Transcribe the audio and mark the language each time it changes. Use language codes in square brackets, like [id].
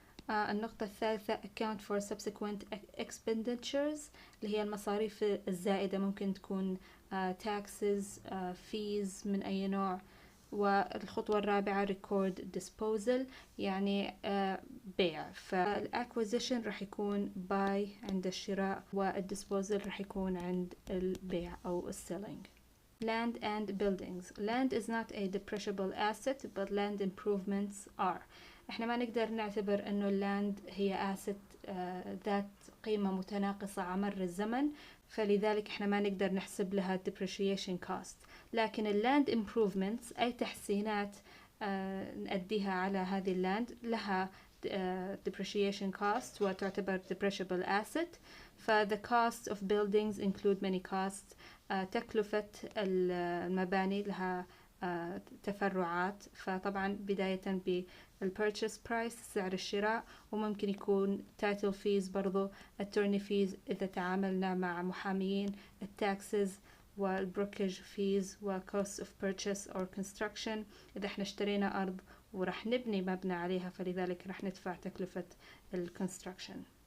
[ar] النقطة الثالثة [en] account for subsequent expenditures، [ar] اللي هي المصاريف الزائدة، ممكن تكون taxes، fees من أي نوع. والخطوة الرابعة [en] record disposal، [ar] يعني بيع. فالacquisition راح يكون buy عند الشراء، والdisposal راح يكون عند البيع أو selling. [en] Land and buildings. Land is not a depreciable asset, but land improvements are. [ar] احنا ما نقدر نعتبر انه اللاند هي asset ذات قيمة متناقصة على مر الزمن، فلذلك احنا ما نقدر نحسب لها depreciation cost. لكن اللاند improvements أي تحسينات نأديها على هذه اللاند لها depreciation cost وتعتبر depreciable asset. [en] the cost of buildings include many costs. [ar] تكلفة المباني لها تفرعات، فطبعا بداية بالpurchase price سعر الشراء، وممكن يكون title fees برضو، attorney fees إذا تعاملنا مع محاميين، taxes والbrokerage fees [en] cost of purchase or construction [ar] إذا احنا اشترينا أرض ورح نبني مبنى عليها، فلذلك رح ندفع تكلفة الكونستراكشن.